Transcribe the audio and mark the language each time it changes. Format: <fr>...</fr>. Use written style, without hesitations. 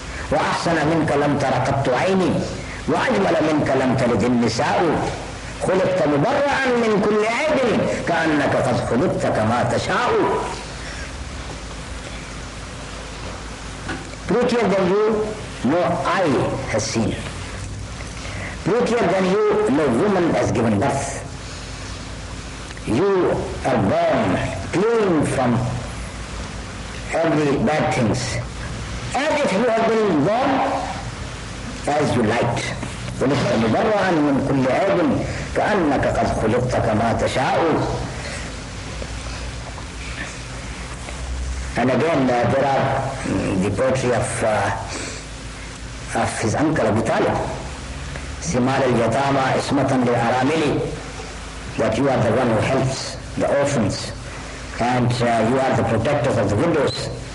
<ar>وأحسن منك لم تر قط عيني وأجمل منك لم تلد النساء خلقت مبرعا من كل عيب كأنك قد خلقت كما تشاء.</ar> <en>Prettier than you, no eye has seen. Prettier than you, no woman has given birth. You are born clean from every bad things, as if you have been born as you liked.</en> <ar>خلقت مبرعا من كل عيب كأنك قد خلقت كما تشاء.</ar> <en>And again, there are the poetry of his uncle Abu Talib.</en> <ar>Simal al-Yatama ismatan li-aramili,</ar> <en>that you are the one who helps the orphans, and you are the protectors of the widows.</en>